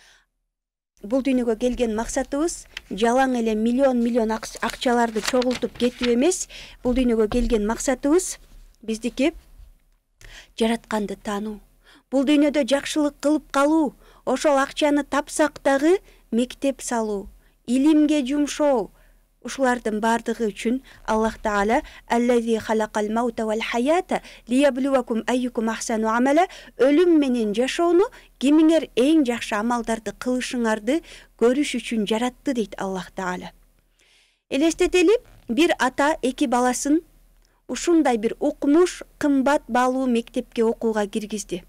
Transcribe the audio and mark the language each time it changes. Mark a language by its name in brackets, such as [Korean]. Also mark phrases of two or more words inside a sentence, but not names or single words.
[Kyrgyz] Бул дүйнөгө келген максатыбыз жалаң эле миллион акчаларды чогултуп кетүү эмес. Бул дүйнөгө келген максатыбыз биздики жаратканды таануу. Бул дүйнөдө жакшылык кылып калуу, ошол акчаны тапсак дагы мектеп салуу, илимге жумшоо, ушулардын бардыгы үчүн Аллах Таала [Arabic] الذي خلق الموت والحياة ليبلوكم أيكم أحسن عملا, [Kyrgyz] өлүм менен жашоону, кимиңер эң жакшы амалдарды кылышыңарды көрүш үчүн жаратты дейт Аллах Таала. Элестетели, бир ата 2 баласын ушундай бир укмуш, кымбат баалуу мектепке окууга киргизди.